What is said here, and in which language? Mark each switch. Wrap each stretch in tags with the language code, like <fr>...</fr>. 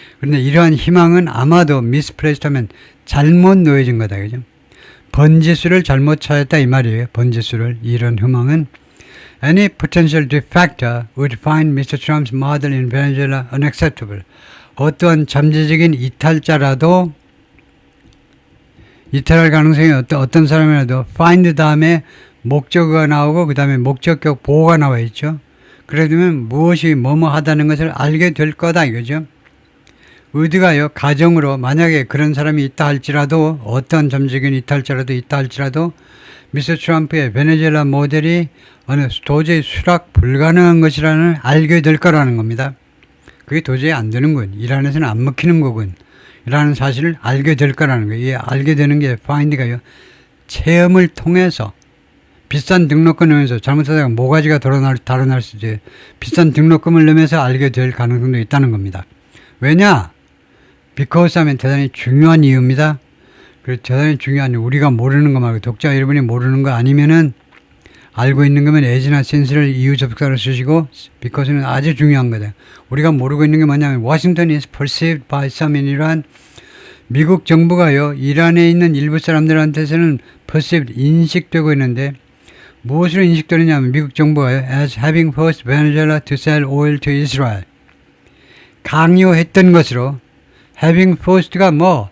<ko>그런데 이러한 희망은 아마도 misplaced 하면 잘못 놓여진 거다, 그죠? 번지수를 잘못 찾았다 이 말이에요. 번지수를, 이런 희망은</ko> <en>Any potential defector would find Mr. Trump's model in Venezuela unacceptable.</en> <ko>어떠한 잠재적인 이탈자라도 이탈할 가능성이 어떤 사람이라도 find 다음에 목적어가 나오고 그 다음에 목적격 보호가 나와 있죠. 그러면 무엇이 뭐뭐 하다는 것을 알게 될 거다 이거죠. 의드가요 가정으로 만약에 그런 사람이 있다 할지라도 어떤 잠재적인 이탈자라도 있다 할지라도 미스터 트럼프의 베네수엘라 모델이 도저히 수락 불가능한 것이라는 알게 될 거라는 겁니다. 그게 도저히 안 되는군. 이란에서는 안 먹히는 거군. 라는 사실을 알게 될 거라는 거예요. 이게 알게 되는 게 find가요. 체험을 통해서 비싼 등록금 넣으면서 잘못하다가 모가지가 달아날 수 있지. 비싼 등록금을 넣으면서 알게 될 가능성도 있다는 겁니다. 왜냐? because 하면 대단히 중요한 이유입니다. 그래서 대단히 중요한 우리가 모르는 거 말고 독자 여러분이 모르는 거 아니면은 알고 있는 거면 as나 since를 이유 접속사로 쓰시고 because는 아주 중요한 거다. 우리가 모르고 있는 게 뭐냐면</ko> <en>Washington is perceived by some in Iran.</en> <ko>미국 정부가요 이란에 있는 일부 사람들한테서는 perceived 인식되고 있는데 무엇으로 인식되느냐면 미국 정부가요</ko> <en>as having forced Venezuela to sell oil to Israel.</en> <ko>강요했던 것으로</ko> <en>having forced</en> <ko>가 뭐?</ko>